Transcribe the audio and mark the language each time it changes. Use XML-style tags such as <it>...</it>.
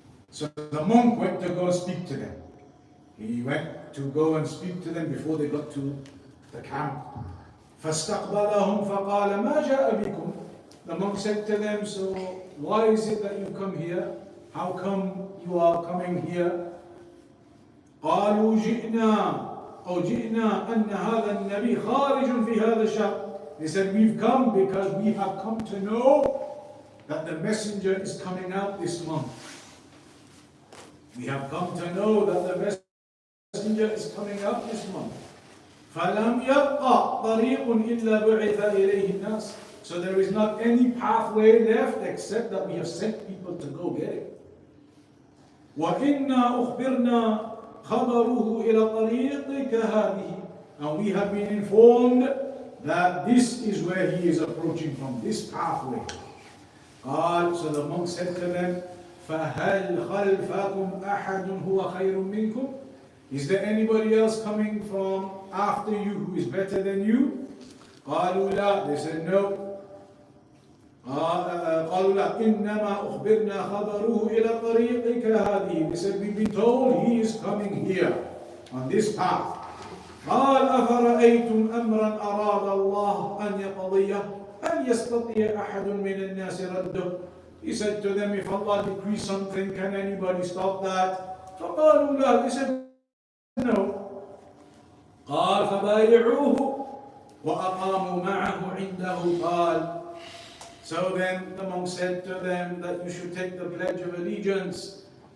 <en>So the monk went to go speak to them. He went to go and speak to them before they got to the camp.</en> <ar>فَاسْتَقْبَلَهُمْ فَقَالَ مَا جَاءَ بِكُمْ.</ar> <en>The monk said to them, so why is it that you come here? How come you are coming here?</en> <ar>قالوا جئنا أن هذا النبي خارج في هذا الشهر.</ar> <en>They said, we've come because we have come to know that the messenger is coming out this month. We have come to know that the messenger is coming out this month.</en> <ar>فَلَمْ يَبْقَ طَرِيقٌ إِلَّا بُعِثَ إِلَيْهِ النَّاسِ.</ar> <en>So there is not any pathway left except that we have sent people to go get it.</en> <ar>وَإِنَّا أُخْبِرْنَا خَبَرُهُ إِلَى طَرِيقِ كَهَذِهِ.</ar> <en>And we have been informed that this is where he is approaching from, this pathway. So the monk said to them,</en> <ar>فَهَلْ خَلْفَكُمْ أَحَدٌ هُوَ خَيْرٌ مِّنْكُمْ.</ar> <en>Is there anybody else coming from after you who is better than you?</en> <ar>قالوا لا.</ar> <en>They said no.</en> <ar>قالوا لا إنما أخبرنا خبره إلى طريق كهذه.</ar> <en>They said, we've been told he is coming here on this path.</en> <ar>قال أفرأيتم أمرا أراد الله أن يقضيه أن يستطيع أحد من الناس رده.</ar> <en>He said to them, if Allah decrees something, can anybody stop that?</en> <ar>فقالوا لا.</ar> <en>They said no.</en> <ar>قال فبايعوه وأقاموا معه عنده. قال.</ar> <en>So then the monk said to them that you should take the pledge of allegiance.</en>